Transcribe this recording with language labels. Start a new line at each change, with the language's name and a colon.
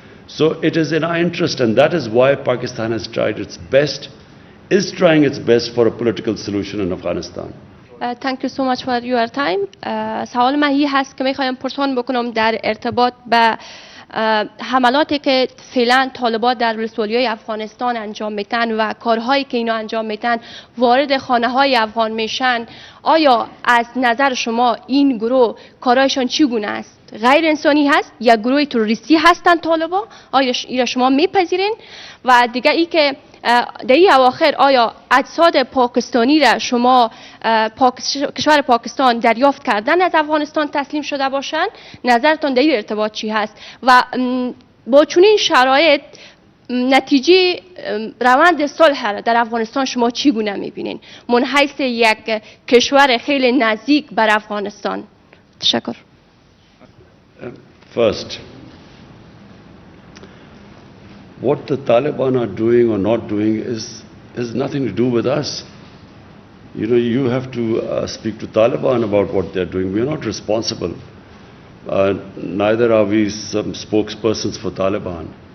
English: So it is in our interest, and that is why Pakistan has tried its best, is trying its best for a political solution in Afghanistan. Thank you so much for your time.
Persian: سوال من این هست که میخوایم پرسان بکنم در ارتباط به حملاتی که فعلا طالبان در ولسوالیای افغانستان انجام میتن و کارهایی که اینا انجام میتن وارد خانه های افغان میشن. آیا از نظر شما این گروه کارهایشان چگونه است؟ غیر انسانی هست یا گروه تروریستی هستند طالبان؟ آیا اینا شما میپذیرین؟ و دیگه ای که در این اواخر آیا اجساد پاکستانی را شما کشور پاکستان دریافت کردن از افغانستان تسلیم شده باشند؟ نظرتان در این ارتباط چی هست؟ و با چنین شرایط نتیجه روند صلح را در افغانستان شما چگونه میبینین من حیث یک کشور خیلی نزدیک بر افغانستان؟ تشکر.
English: First, what the Taliban are doing or not doing has nothing to do with us. You have to speak to Taliban about what they're doing. We are not responsible. Neither are we some spokespersons for Taliban.